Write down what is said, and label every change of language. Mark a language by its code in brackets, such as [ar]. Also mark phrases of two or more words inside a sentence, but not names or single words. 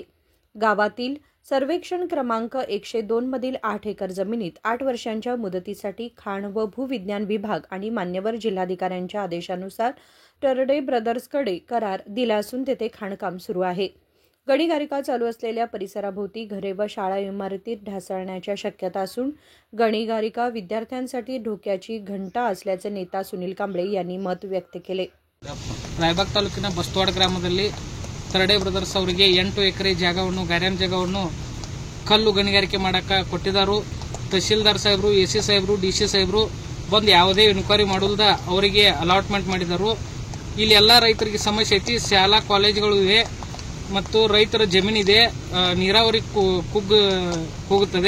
[mr] गावातील सर्वेक्षण क्रमांक 102 मधील 8 एकर जमिनीत 8 वर्षांच्या मुदतीसाठी खाण व भूविज्ञान विभाग आणि मान्यवर जिल्हाधिकाऱ्यांच्या आदेशानुसार टरडे ब्रदर्सकडे करार दिला असून तेथे खाणकाम सुरू आहे। गणीगारिका चालू असलेल्या परिसराभोवती घरे व शाळा इमारतीत ढासळण्याच्या शक्यता असून गणीगारिका विद्यार्थ्यांसाठी धोक्याची घंटा असल्याचे नेता सुनील कांबळे यांनी मत व्यक्त केले। [kn] ರಾಯಬಾಗ್ ತಾಲೂಕಿನ ಬಸ್ತವಾಡ ಗ್ರಾಮದಲ್ಲಿ ತರಡೆ ಬ್ರದರ್ಸ್ ಅವರಿಗೆ 8 ಎಕರೆ ಜಾಗವನ್ನು ಗಾರ್ಯಾನ್ ಜಾಗವನ್ನು ಕಲ್ಲು ಗಣಿಗಾರಿಕೆ ಮಾಡಕ ಕೊಟ್ಟಿದ್ದಾರೆ। ತಹಶೀಲ್ದಾರ್ ಸಾಹೇಬರು, ಎಸಿ ಸಾಹೇಬರು, ಡಿಸಿ ಸಾಹೇಬರು ಬಂದು ಯಾವುದೇ ಎನ್ಕ್ವೈರಿ ಮಾಡುವುದ ಅವರಿಗೆ ಅಲಾಟ್ಮೆಂಟ್ ಮಾಡಿದರು। ಇಲ್ಲಿ ಎಲ್ಲ ರೈತರಿಗೆ ಸಮಸ್ಯೆ ಐತಿ, ಶಾಲಾ ಕಾಲೇಜುಗಳು ಇವೆ ಮತ್ತು ರೈತರ ಜಮೀನಿದೆ, ನೀರಾವರಿ ಹೋಗುತ್ತದೆ।